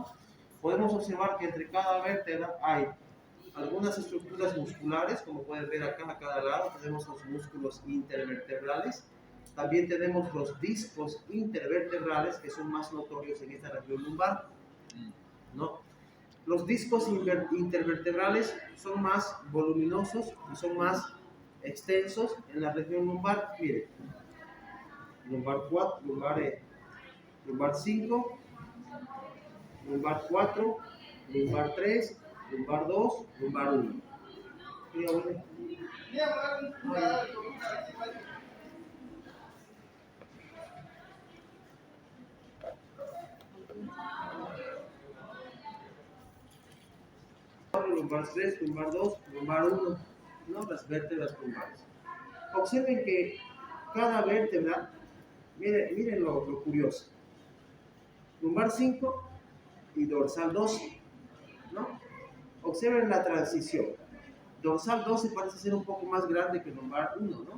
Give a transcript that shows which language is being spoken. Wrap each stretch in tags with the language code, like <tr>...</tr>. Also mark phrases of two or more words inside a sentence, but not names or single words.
<es>Podemos observar que entre cada vértebra hay algunas estructuras musculares, como pueden ver acá a cada lado tenemos los músculos intervertebrales. También tenemos los discos intervertebrales, que son más notorios en esta región lumbar, ¿no? Los discos intervertebrales son más voluminosos y son más extensos en la región lumbar. Miren, lumbar 4, lumbar 5, lumbar 4, lumbar 3, lumbar 2, lumbar 1. Lumbar 3, lumbar 2, lumbar 1, ¿no? Las vértebras lumbares. Observen que cada vértebra, miren lo curioso. Lumbar 5 y dorsal 12, ¿no? Observen la transición. Dorsal 12 parece ser un poco más grande que lumbar 1, ¿no?</es>